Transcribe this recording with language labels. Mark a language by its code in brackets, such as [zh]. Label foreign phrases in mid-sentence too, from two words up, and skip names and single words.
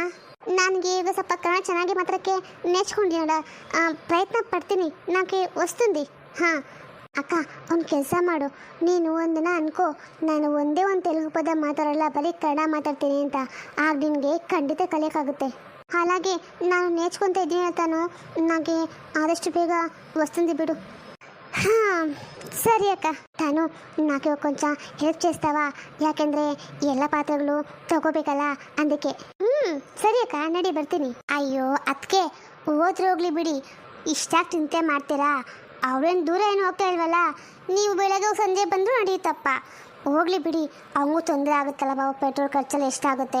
[kn] ನನಗೆ ಈಗ ಸ್ವಲ್ಪ ಕನ್ನಡ ಚೆನ್ನಾಗಿ ಮಾತಾಡೋಕ್ಕೆ నేర్చుకుంటున్నాడ, ಪ್ರಯತ್ನ ಪಡ್ತೀನಿ, ನನಗೆ ವస్తుంది. ಹಾಂ ಅಕ್ಕ, ಒಂದು ಕೆಲಸ ಮಾಡು, ನೀನು ಒಂದಿನ ಅನ್ಕೋ, ನಾನು ಒಂದೇ ಒಂದು ತೆಲುಗು ಪದ ಮಾತಾಡಲ್ಲ, ಬರೀ ಕನ್ನಡ ಮಾತಾಡ್ತೀನಿ ಅಂತ. ಆಗ ನಿನಗೆ ಖಂಡಿತ ಕಲಿಯೋಕ್ಕಾಗುತ್ತೆ. ಹಾಗಾಗಿ ನಾನು నేర్చుకుంటూ ಇದ್ದೀನಿ ತಾನು, ನನಗೆ ಆದಷ್ಟು ಬೇಗ వస్తుంది ಬಿಡು. [te] సరే అక్క, తను నాకు కొంచెం హెల్ప్ చేస్తావా? [kn] ಯಾಕೆಂದರೆ ಎಲ್ಲ ಪಾತ್ರೆಗಳು ತಗೋಬೇಕಲ್ಲ, ಅದಕ್ಕೆ. ಸರಿ ಅಕ್ಕ, ನಡಿ ಬರ್ತೀನಿ. ಅಯ್ಯೋ ಅದಕ್ಕೆ ಹೋದ್ರೆ ಹೋಗ್ಲಿ ಬಿಡಿ, ಇಷ್ಟಾಗಿ ಚಿಂತೆ ಮಾಡ್ತೀರಾ? ಅವ್ರೇನು ದೂರ ಏನು ಹೋಗ್ತಾ ಇಲ್ವಲ್ಲ, ನೀವು ಬೆಳಗ್ಗೆ ಸಂಜೆ ಬಂದರೂ ನಡೆಯುತ್ತಪ್ಪ. ಹೋಗ್ಲಿ ಬಿಡಿ, ಅವನಿಗೂ ತೊಂದರೆ ಆಗುತ್ತಲ್ಲ ಬಾಬು, ಪೆಟ್ರೋಲ್ ಖರ್ಚೆಲ್ಲ ಎಷ್ಟಾಗುತ್ತೆ.